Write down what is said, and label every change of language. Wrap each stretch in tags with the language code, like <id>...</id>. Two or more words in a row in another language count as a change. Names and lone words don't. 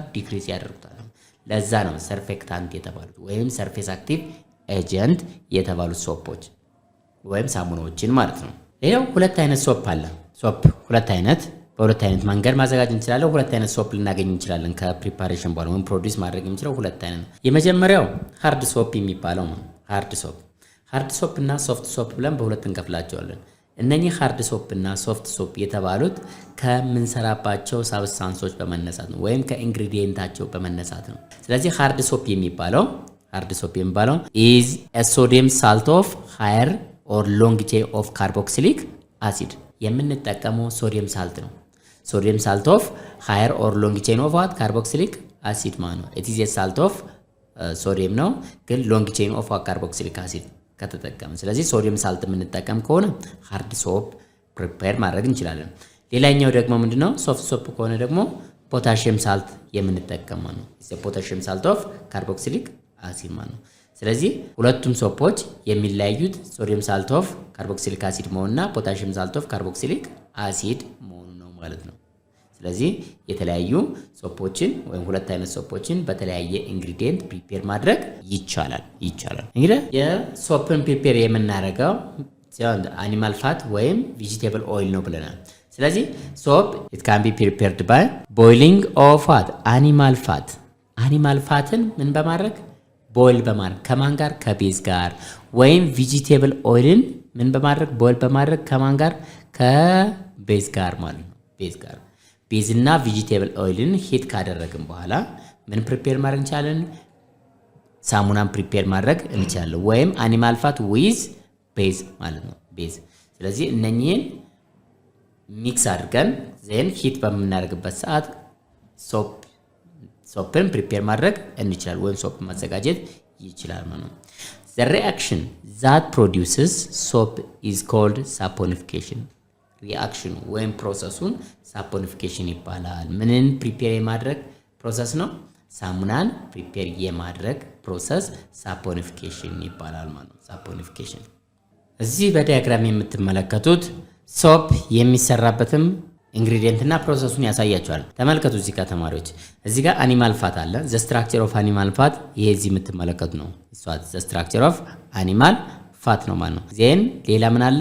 <am>ዲክሪዝ ያደርጉታል። ለዛ ነው ሰርፌክታንት የተባሉት ወይም</am> <en>surface active agent</en> <am>የተባሉት ሶፖች ወይም ሳሙናዎችን ማለት ነው። ሌላው ሁለት አይነት ሶፕ አለ። ሶፕ ሁለት አይነት በሁለት አይነት መንገድ ማዘጋጀት እንችላለን። ሁለት አይነት ሶፕ ልናገኝ እንችላለን ከፕሪፓሬሽን በኋላ ወይም ፕሮዲዩስ ማድረግ የምንችለው ሁለት አይነት ነው። የመጀመሪያው</am> <en>hard soap</en> <am>የሚባለው ነው።</am> <en>hard soap</en> <am>እና</am> <en>soft soap</en> <am>ብለን በሁለት እንከፍላቸዋለን። እነኚህ</am> <en>hard soap</en> <am>እና</am> <en>soft soap</en> <am>የተባሉት ከምንሰራባቸው ሳብስታንሶች በመነሳት ነው ወይም ከኢንግሪዲየንታቸው በመነሳት ነው። ስለዚህ</am> <en>hard soap</en> <am>የሚባለው</am> <en>is a sodium salt of higher or long chain of carboxylic acid።</en> <am>የምንጠቀመው</am> <en>sodium salt</en> <am>ነው።</am> <en>sodium salt of higher or long chain of what? carboxylic acid</en> <am>ማለት ነው።</am> <en>it is a salt of</en> <am>ሶዲየም ነው ግን</am> <en>long chain of carboxylic acid</en> <am>ከተጠቀም። ስለዚህ</am> <en>sodium salt</en> <am>የምንጠቀም ከሆነ</am> <en>hard soap prepare</en> <am>ማድረግ እንችላለን። ሌላኛው ደግሞ ምንድነው?</am> <en>soft soap</en> <am>ከሆነ ደግሞ</am> <en>potassium salt</en> <am>የምንጠቀም ነው።</am> <en>potassium salt of carboxylic acid</en> <am>ማለት ነው። ስለዚህ ሁለቱም ሶፖች የሚለያዩት</am> <en>sodium salt of carboxylic acid</en> <am>መሆንና</am> <en>potassium salt of carboxylic acid</en> <am>መሆኑ ነው ማለት ነው። ስለዚህ የተለያዩ ሶፖችን ወይም ሁለት አይነት ሶፖችን በተለያየ</am> <en>ingredient prepare</en> <am>ማድረግ ይቻላል። እንግዲህ የሶፕን ፕሪፔር የምናደርገው</am> <en>animal fat</en> <am>ወይም</am> <en>vegetable oil</en> <am>ነው ብለናል። ስለዚህ ሶፕ</am> <en>it can be prepared by boiling of what? animal fat</en> <am>ምን በማድረግ ቦይል በማድረግ ከማን ጋር? ከቤዝ ጋር። ወይም</am> <en>vegetable oil</en> <am>ምን በማድረግ ቦይል በማድረግ ከማን ጋር? ከቤዝ ጋር ማለት ነው። ቤዝ እና</am> <en>vegetable oil heat</en> <am>ካደረግን በኋላ ምን ፕሪፔር ማድረግ እንችላለን? ሳሙናን ፕሪፔር ማድረግ እንችላለን። ወይም</am> <en>animal fat with base</en> <am>ማለት ነው። ቤዝ። ስለዚህ እነኚህን ሚክስ አድርገን</am> <en>then heat</en> <am>በምናደርግበት ሰዓት</am> <en>soap prepare</en> <am>ማድረግ እንችላለን ወይም ሶፕ ማዘጋጀት ይችላል ማለት ነው።</am> <en>the reaction that produces soap is called saponification።</en> <am>ሪአክሽኑ ወይም ፕሮሰሱን ሳፖኒፊኬሽን ይባላል። ምንን ፕሪፔር የማድረግ ፕሮሰስ ነው? ሳሙናን ፕሪፔር የማድረግ ፕሮሰስ ሳፖኒፊኬሽን ይባላል ማለት ነው። ሳፖኒፊኬሽን። እዚህ በዲያግራም የምትመለከቱት ሶፕ የሚሰራበትም ኢንግሪዲየንት እና ፕሮሰሱን ያሳያቸዋል። ተመልከቱ እዚህ ጋር ተማሪዎች፣ እዚህ ጋር አኒማል ፋት አለ።</am> <en>the structure of animal fat</en> <am>ይሄ እዚህ የምትመለከቱ ነው።</am> <en>the structure of animal fat</en> <am>ነው ማለት ነው። ዜን ሌላ ምን አለ?</am>